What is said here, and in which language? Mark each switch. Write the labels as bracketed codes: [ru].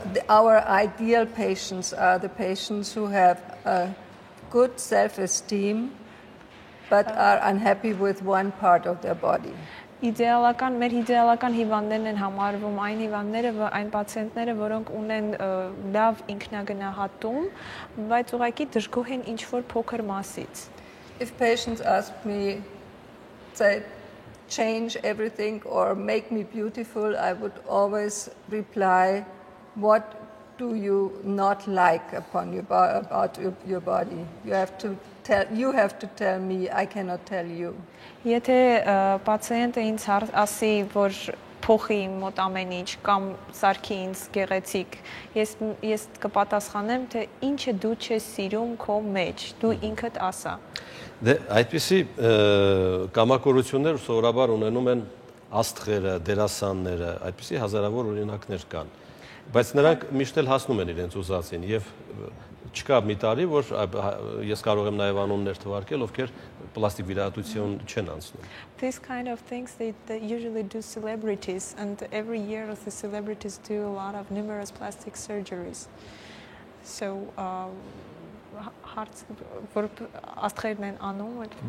[en] Our ideal patients are the patients who have a good self-esteem but are unhappy with one part of their body. [hy] Մեր իդեալական հիվանդներն են համարվում այն պացիենտները, որոնք ունեն լավ ինքնագնահատում, բայց ուղղակի դժգոհ են ինչ-որ փոքր մասից. [en] If patients ask me, say, change everything or make me beautiful, I would always reply, what do you not like about your body? You have to tell me, I cannot tell you. [hy] Եթե պացիենտը ինձ ասի, որ փոխի իմ մոտ ամեն ինչ կամ սարքի ինձ գեղեցիկ, ես կպատասխանեմ, թե ինչը դու չես սիրում քո մեջ, դու ինքդ ասա. Դե այդպիսի կամակորություններ սովորաբար ունենում են աստղերը, դերասանները, այդպիսի հազարավոր օրինակներ կան, բայց նրանք միշտ էլ հասնում են իրենց ուզածին եւ չկա մի տարի, որ ես կարող եմ նաև անուններ թվարկել, ովքեր պլաստիկ վիրահատություն չեն անցնում. [en] These kind of things they usually do celebrities, and every year the celebrities do a lot of numerous plastic surgeries. [hy] So աստղերն են անում այդ։